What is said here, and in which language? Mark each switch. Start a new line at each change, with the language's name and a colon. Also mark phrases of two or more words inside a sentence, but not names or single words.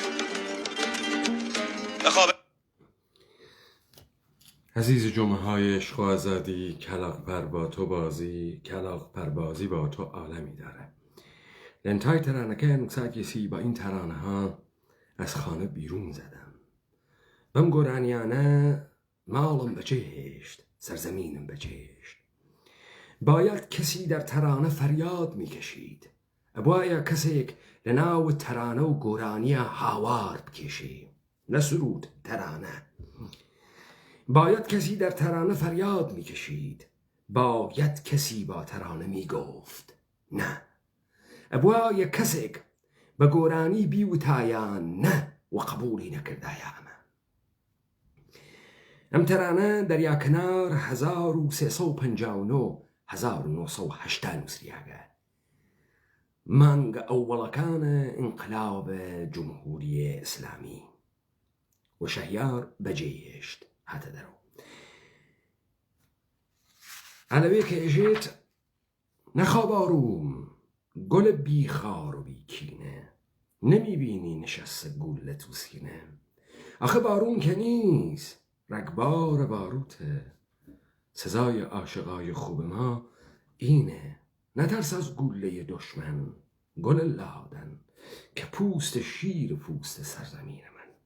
Persian: عزیز جمعه های عشق و آزادی، کلاغ پروازی با تو عالمی داره.
Central Kurdish: لنتای ترانەکەیان ساکێسی
Persian: با این ترانه ها از خانه بیرون زدم.
Central Kurdish: بەم گۆرانیانە ماڵم بەجێهێشت، سرزمینم بەجێهێشت.
Persian: باید کسی در ترانه فریاد میکشید.
Central Kurdish: ئەبوایە کەسێک لە ناو ترانە و گۆرانیە هاوار بکێشێ، نە سرود، ترانه.
Persian: باید کسی در ترانه فریاد میکشید، باید کسی با ترانه میگفت نه.
Central Kurdish: ئەبوایە کەسێک بە گۆرانی بیوتایان نه و قبولی نەکردایە ئەمە. ئەم تەرانە دەریاکەنار 1359 1980 نووسریاگە، مانگە ئەووەڵەکانە ئینقلاب جمهوری ئیسلامی، و شەهیار بەجێهێشت هاتە دەرەوە. ئەلەوێ کە ئێژێت نەخاباروم گل بیخار و بیکینه، نمیبینی نشسته گول تو سینه.
Persian: آخه بارون که نیست، رگبار باروته. سزای عاشقای خوب ما اینه، نترس از گوله دشمن، گل لادن که پوست شیر پوست سرزمین من.